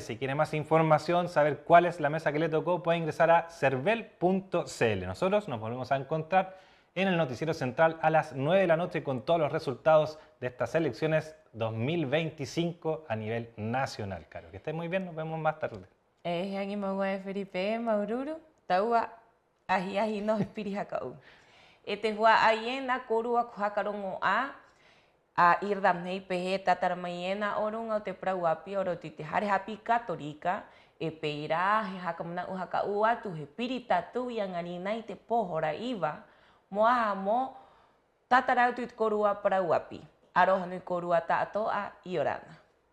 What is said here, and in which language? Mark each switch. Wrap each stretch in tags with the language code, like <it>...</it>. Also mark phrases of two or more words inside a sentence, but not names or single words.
<es>Si quiere más información, saber cuál es la mesa que le tocó, puede ingresar a cervel.cl. Nosotros nos volvemos a encontrar en el Noticiero Central a las 9 de la noche con todos los resultados de estas elecciones 2025 a nivel nacional. Caro, que estén muy bien, nos vemos más tarde.</es> <rap>Heangi maua Felipe, Maururu, taua, ahi no espirihakau. Te hua aiena korua kuhakarongo a Irdam hei pehe tatarmaiena orunga o te prauapi oro tite hare hapi katolika e peira he hakamana uhaka ua tu he piritatu yang anina i te pohora iwa moa mo tatarau tu korua prauapi arohanu korua tato a Iorana.</rap>